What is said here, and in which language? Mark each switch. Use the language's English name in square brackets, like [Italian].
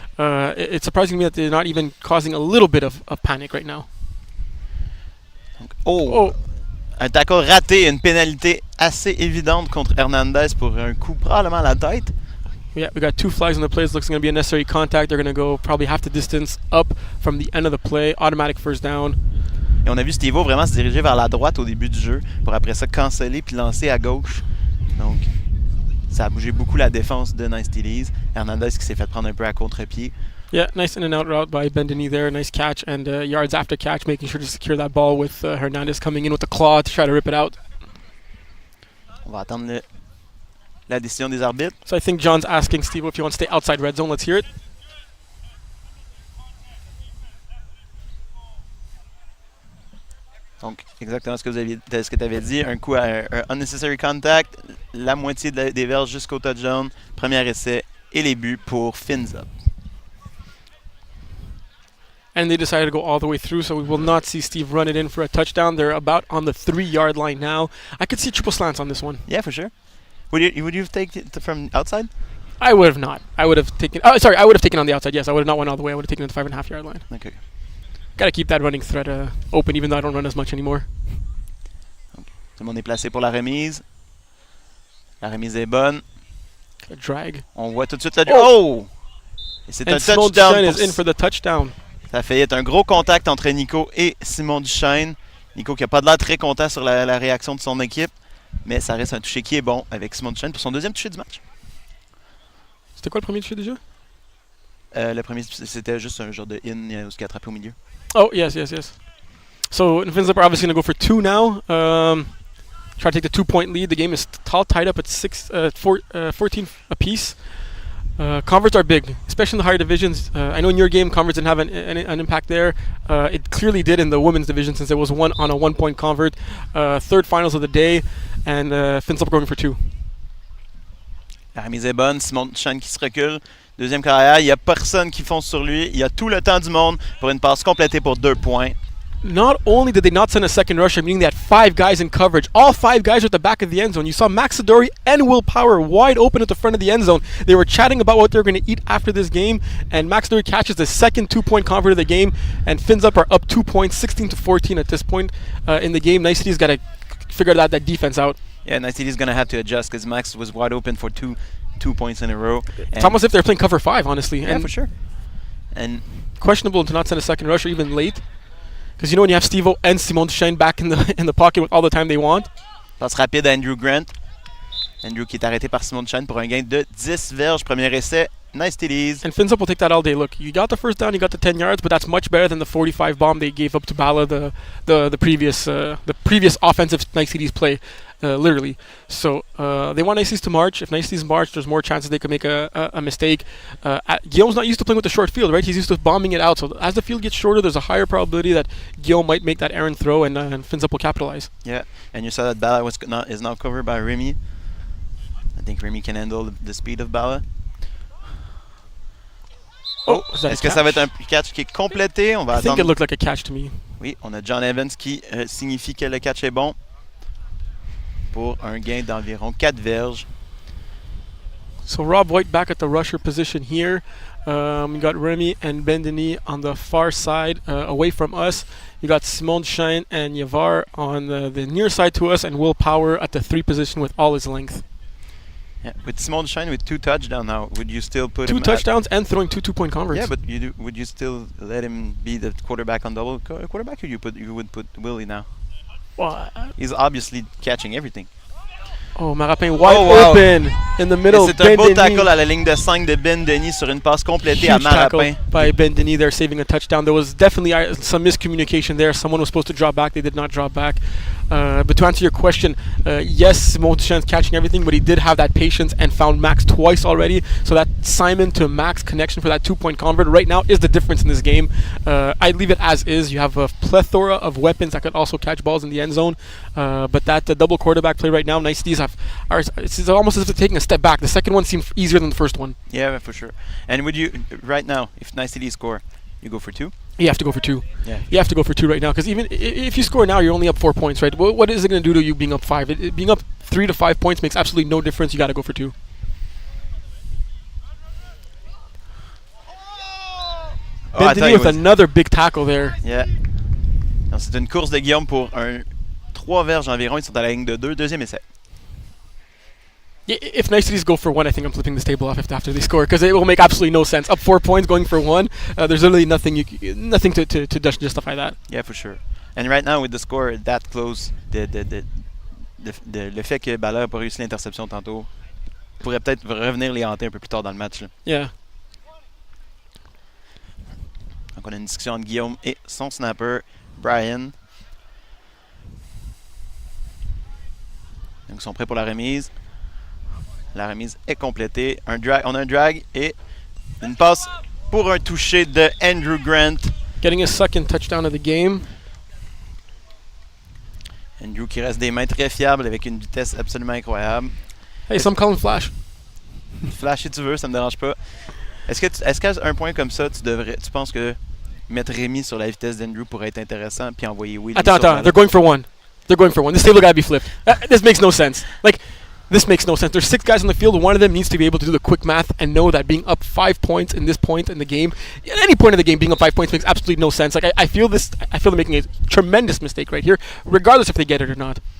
[English] It's surprising me that they're not even causing a little bit of panic right now. [French] Un tackle raté, une pénalité assez évidente contre Hernandez pour un coup probablement à la tête. [English] Yeah, we got 2 flags on the play. It looks like going to be a necessary contact. They're going to go probably half the distance up from the end of the play. Automatic first down. [French] Et on a vu Steve-O vraiment se diriger vers la droite au début du jeu pour après ça canceller puis lancer à gauche. Donc, ça a bougé beaucoup la défense de Nice TDs. Hernandez qui s'est fait prendre un peu à contre-pied. [English] Yeah, nice in and out route by Ben Denis there. Nice catch and yards after catch, making sure to secure that ball with Hernandez coming in with the claw to try to rip it out. [French] On va attendre la décision des arbitres. [English] So I think John's asking Steve if he wants to stay outside red zone. Let's hear it. [French] Donc, exactement ce que tu avais dit. Un coup à un unnecessary contact, la moitié des verges jusqu'au touchdown, premier essai et les buts pour Fins Up. [English] And they decided to go all the way through, so we will not see Steve run it in for a touchdown. They're about on the 3-yard line now. I could see triple slants on this one. Yeah, for sure. Would you have taken it from outside? I would have not. I would have taken. Oh, sorry. I would have taken on the outside. Yes, I would have not went all the way. I would have taken it to the 5.5-yard line. Okay. Got to keep that running thread open, even though I don't run as much anymore. [French] Tout le monde est placé pour la remise. La remise est bonne. [English] A drag. [French] On voit tout de suite Oh! Et c'est un [English] And Simon touchdown. Duchesne is in for the touchdown. [French] Ça a failli être un gros contact entre Nico et Simon Duchesne. Nico qui n'a pas de l'air très content sur la réaction de son équipe. Mais ça reste un toucher qui est bon avec Simon Duchesne pour son deuxième toucher du match. C'était quoi le premier touché déjà? Le premier, c'était juste un genre de in où il a attrapé au milieu. [English] Oh, yes. So Finzip are obviously going to go for 2 now. Try to take the 2-point lead. The game is tied up at 14 apiece. Converts are big, especially in the higher divisions. I know in your game, converts didn't have an impact there. It clearly did in the women's division since it was one on a 1-point convert. Third finals of the day, and Finzip going for 2. [French] La remise est bonne. Simon Chan qui se recule. Deuxième carrière. Il n'y a personne qui fonce sur lui. Il y a tout le temps du monde pour une passe complétée pour 2 points. [English] Not only did they not send a second rusher, meaning they had 5 guys in coverage. All 5 guys were at the back of the end zone. You saw Max Sidori and Will Power wide open at the front of the end zone. They were chatting about what they were going to eat after this game, and Max Sidori catches the second 2-point convert of the game, and Finzip are up 2 points, 16-14 at this point in the game. Nice City's got to figure that defense out. Yeah, Nice City's going to have to adjust because Max was wide open for two points in a row. It's almost as if they're playing cover 5, honestly. Yeah, and for sure. And questionable to not send a second rusher even late. Because you know when you have Steve-O and Simon Duchesne back in the pocket with all the time they want. [French] Passe rapide à Andrew Grant. Andrew qui est arrêté par Simon Duchesne pour un gain de 10 verges. Premier essai. Nice TDs. [English] And Finzip will take that all day. Look, you got the first down, you got the 10 yards, but that's much better than the 45 bomb they gave up to Bala the previous offensive Nice Cities play, literally. So they want Nice Cities to march. If Nice Cities march, there's more chances they could make a mistake. Guillaume's not used to playing with the short field, right? He's used to bombing it out. So as the field gets shorter, there's a higher probability that Guillaume might make that errant throw, and Finzip will capitalize. Yeah, and you saw that Bala is now covered by Remy. I think Remy can handle the speed of Bala. [French] Oh, est-ce que ça va être un catch qui est complété? On va [English] I think [French] attendre. [English] it looked like a catch to me. [French] Oui, on a John Evans qui signifie que le catch est bon pour un gain d'environ 4 verges. [English] So Rob White back at the rusher position here. We got Remy and Ben Denis on the far side, away from us. You got Simon Duchesne and Yavar on the near side to us, and Will Power at the 3 position with all his length. Yeah. With Simon Duchesne with 2 touchdowns now, would you still put 2 him touchdowns and throwing 2 2-point converts. Yeah, but would you still let him be the quarterback on double quarterback, or you would put Willie now? Well, He's obviously catching everything. oh, Marapin wide wow. open in the middle. [French] C'est un beau tackle à la ligne de 5 de Ben Denis sur une passe complétée à [English] Huge tackle [French] Marapin. [English] by Ben Denis there, saving a touchdown. There was definitely some miscommunication there. Someone was supposed to drop back. They did not drop back. But to answer your question, yes, Simon Duchen's catching everything, but he did have that patience and found Max twice already. So that Simon to Max connection for that 2-point convert right now is the difference in this game. I'd leave it as is. You have a plethora of weapons that could also catch balls in the end zone. But that double quarterback play right now, Nice Cities it's almost as if they're taking a step back. The second one seemed easier than the first one. Yeah, for sure. And would you, right now, if Nice City score, you go for 2? You have to go for 2. Yeah. You have to go for 2 right now, because even if you score now, you're only up 4 points, right? What is it going to do to you being up 5? Being up 3 to 5 points makes absolutely no difference. You got to go for 2. Ben Denis with another big tackle there. Yeah. [French] C'est une course de Guillaume pour un 3 verges environ. Ils sont à la ligne de 2. Deuxième essai. [English] If Nice Cities go for 1, I think I'm flipping this table off after they score, because it will make absolutely no sense. Up 4 points, going for 1. There's literally nothing to justify that. Yeah, for sure. And right now with the score that close, [French] le fait que Bala n'a pas réussi l'interception tantôt pourrait peut-être revenir les hanter un peu plus tard dans le match. Là. [English] Yeah. [French] Donc on a une discussion entre Guillaume et son snapper, Brian. Donc ils sont prêts pour la remise. La remise est complétée. On a un drag et une passe pour un toucher de Andrew Grant. [English] Getting his second touchdown of the game. [French] Andrew qui reste des mains très fiables avec une vitesse absolument incroyable. [English] Hey, some call him Flash. [French] Flash si tu veux, ça me dérange pas. Est-ce qu'à un point comme ça, tu penses que mettre Rémi sur la vitesse d'Andrew pourrait être intéressant puis envoyer Will? Attends, [English] they're going for 1. They're going for 1. This table gotta be flipped. This makes no sense. This makes no sense. There's 6 guys on the field. One of them needs to be able to do the quick math and know that being up 5 points in this point in the game, at any point in the game, being up 5 points makes absolutely no sense. I feel they're making a tremendous mistake right here, regardless if they get it or not.